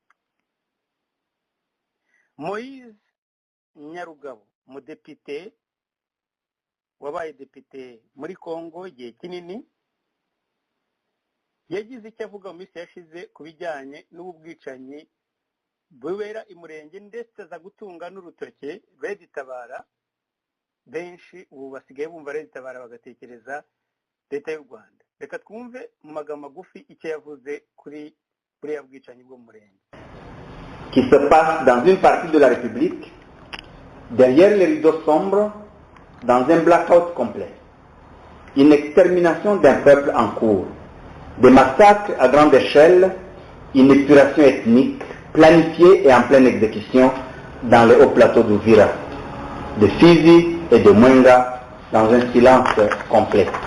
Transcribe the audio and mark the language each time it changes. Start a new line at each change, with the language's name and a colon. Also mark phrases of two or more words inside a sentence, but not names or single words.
Kinyarwanda: Moise Nyarugabo, umudepite wabaye depite muri Kongo igihe kinini, yagize icyo avuga mu minsi yashize ku bijyanye n'ubwicanyi bubera imurenge, ndetse aza gutunga n'urutoke Reditabara. Benshi ubu basigaye bumva Reditabara bagatekereza leta y'u Rwanda. Reka twumve mu magambo magufi icyo yavuze kuri buriya bwicanyi bwo mu murenge.
French: Qui se passe dans une partie de la République, derrière les rideaux sombres, dans un blackout complet. Une extermination d'un peuple en cours, des massacres à grande échelle, une épuration ethnique planifiée et en pleine exécution dans les hauts plateaux d'Uvira, de Fizi et de Mwenga, dans un silence complet.